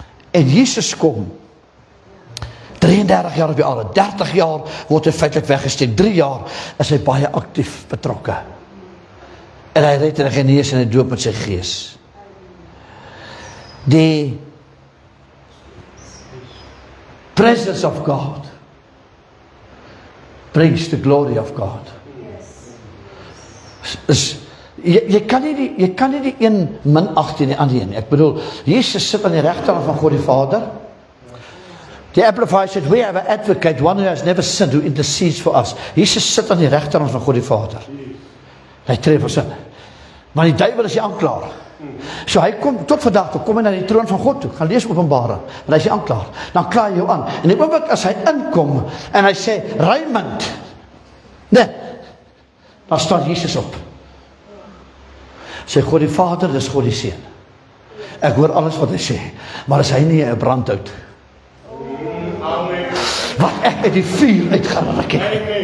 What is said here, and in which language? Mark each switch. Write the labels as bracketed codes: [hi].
[af] En Jesus kom 33 jaar op die aarde, 30 jaar word hy feitlik weggesteek, 3 jaar is hy baie aktief betrokke. En hy red en hy genees en hy doop met sy gees. [en] The presence of God brings the glory of God. [af] Jy kan nie die een minag in die ander een. Ek bedoel, Jesus sit aan die regterkant van God die Vader. [en] The Amplified said, we have an advocate, one who has never sinned, who intercedes for us. [af] Jesus sit aan die regterkant van God die Vader. Hy tree vir sin. Maar die duiwel is die aanklaer. So hy kom, tot vandag toe, kom hy na die troon van God toe, gaan lees Openbaring, want hy is die aanklaer. Dan klaar hy jou aan. En die oomblik as hy inkom, en hy sê, Raymond, nee, dan staan Jesus op. Sê, God die Vader, dis God die Seun. Ek hoor alles wat hy sê, maar is hy nie 'n brandhout? Wat ek uit die vuur uitgeruk het.